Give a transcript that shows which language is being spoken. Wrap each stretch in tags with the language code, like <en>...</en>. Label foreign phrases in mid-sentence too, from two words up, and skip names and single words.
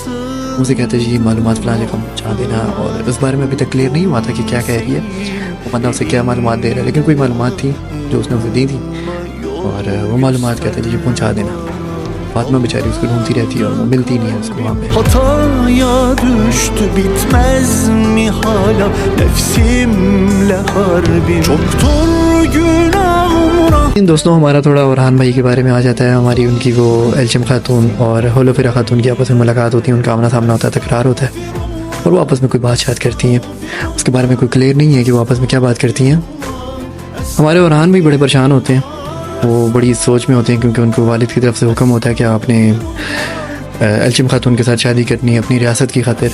<hi>उसे कहते हैं जी मालूमात फलां जगह पहुँचा देना, और इस बारे में अभी तक क्लियर नहीं हुआ था कि क्या कह रही है वो बंदा, उसे क्या मालूमात दे रहा है, लेकिन कोई मालूमात थी जो उसने उसे दी थी, और वो मालूमात कहते हैं जी पहुँचा देना। फातिमा बेचारी उसको ढूंढती रहती है और वो मिलती नहीं है उसको वहाँ पे।</hi> <tr>Hataya düştü bitmez mi hala nefsimle harbim çoktur günahımra।</tr> <hi>इन दोस्तों हमारा थोड़ा orhan भाई के बारे में आ जाता है। हमारी उनकी वो एल्शिम खातून और होलोफिरा खातून की आपस में मुलाकात होती है, उनका आमना सामना होता है, तकरार होता है और वो आपस में कोई बात करती हैं। उसके बारे में कोई क्लियर नहीं है कि वो आपस में क्या बात करती हैं। हमारे orhan भी बड़े परेशान होते हैं, वो बड़ी सोच में होते हैं क्योंकि उनको वालिद की तरफ से हुक्म होता है कि आपने एल्शिम खातून के साथ शादी करनी है अपनी रियासत की खातिर।</hi>